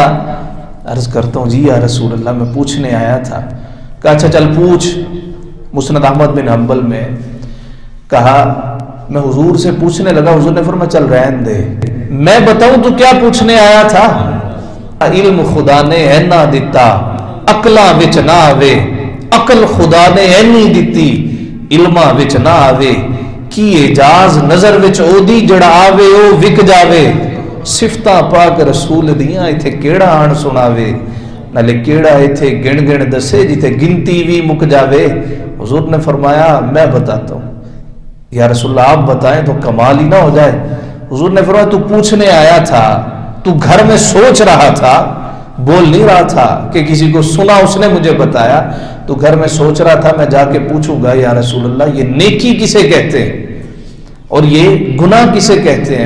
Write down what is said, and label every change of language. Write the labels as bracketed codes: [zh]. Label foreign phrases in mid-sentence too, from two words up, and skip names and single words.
[ur] عرض کرتا ہوں جی یا رسول اللہ میں پوچھنے آیا تھا۔ کہا اچھا چل پوچھ۔ مسند احمد بن حنبل میں کہا میں حضور سے پوچھنے لگا، حضور نے فرمایا [pa] چل رہن دے، [ur] میں بتاؤں تو کیا پوچھنے آیا تھا؟ [pa] علم خدا نے ہے نہ دیتا، عقلاں وچ نہ آوے، عقل خدا نے ہے نہیں دیتی، علماں وچ نہ آوے، کی اجاز نظر وچ او دی جڑا آوے او وک جاوے، صفتاں پاک رسول دیاں ایتھے کیڑا آن سناوے، نالے کیڑا ایتھے گن گن دسے جیتے گنتی بھی مک جاوے۔ [ur] حضور نے فرمایا میں بتاتا ہوں۔ یا رسول اللہ آپ بتائیں تو کمال ہی نہ ہو جائے۔ حضور نے فرمایا تو پوچھنے آیا تھا، تو گھر میں سوچ رہا تھا، بول نہیں رہا تھا کہ کسی کو سنا اس نے مجھے بتایا، تو گھر میں سوچ رہا تھا میں جا کے پوچھوں گا یا رسول اللہ یہ نیکی کسے کہتے ہیں اور یہ گناہ کسے کہتے ہیں؟